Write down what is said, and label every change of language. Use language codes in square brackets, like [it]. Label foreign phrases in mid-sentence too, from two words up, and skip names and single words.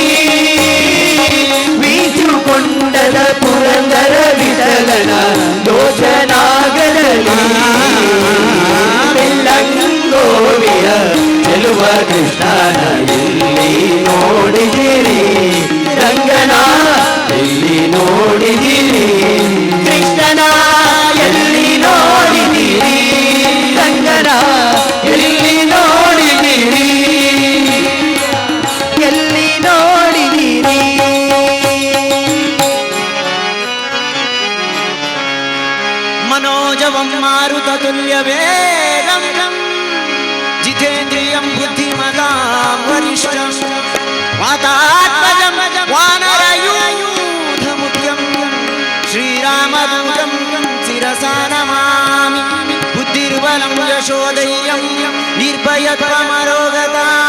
[kn] ವೀಚುಕೊಂಡದ ಪುರಂದರ ವಿಠಲನ ಲೋಚನಾಗದಲ್ಲಿ ಬೆಳ್ಳಂಗೋವಿಯ ಚೆಲುವ ಕೃಷ್ಣನ ಎಲ್ಲಿ ನೋಡಿದಿರಿ ರಂಗನ ಎಲ್ಲಿ ನೋಡಿದಿರಿ ಕೃಷ್ಣನ ಎಲ್ಲಿ ನೋಡಿದಿರಿ ರಂಗನ ಎಲ್ಲಿ ನೋಡಿದಿರಿ ಎಲ್ಲಿ ನೋಡಿದಿರಿ मनोजवं [sa] मारुततुल्यवेगं जितेन्द्रियं बुद्धिमतां वरिष्ठं वातात्मजं वानरयूथमुख्यं श्रीरामदूतं शिरसा नमामि बुद्धिर्बलं यशोधैर्यं निर्भयत्वमरोगता